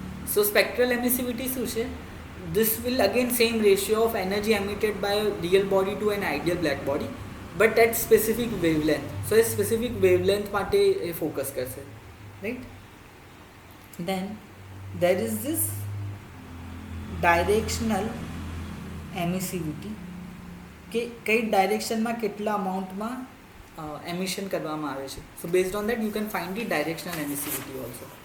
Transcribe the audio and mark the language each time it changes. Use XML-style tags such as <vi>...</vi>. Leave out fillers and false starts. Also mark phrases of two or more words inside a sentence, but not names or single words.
<en>So spectral emissivity</en> <gu>શું છે?</gu> <en>This will again same ratio of energy emitted by a real body to an ideal black body, but at specific wavelength. So a specific wavelength</en> <gu>માટે એ ફોકસ કરશે,</gu> <en>right? Then there is this directional emissivity</en> <gu>કે કઈ ડાયરેક્શનમાં કેટલા અમાઉન્ટમાં એમિશન કરવામાં આવે છે.</gu> <en>so based on that you can find the directional emissivity also.</en>